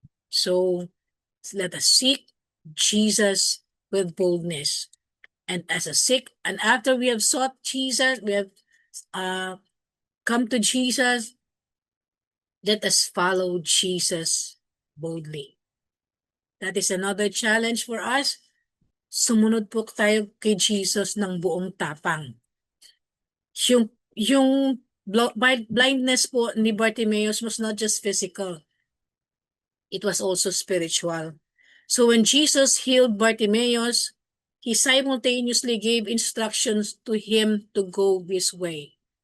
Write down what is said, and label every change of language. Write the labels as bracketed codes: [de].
[en] So let us seek Jesus with boldness. And after we have sought Jesus, we have come to Jesus, let us follow Jesus boldly. That is another challenge for us. [tl] Sumunod po tayo kay Jesus ng buong tapang. [en] Yung blindness po ni Bartimaeus was not just physical. It was also spiritual. So when Jesus healed Bartimaeus, He simultaneously gave instructions to him to go his way.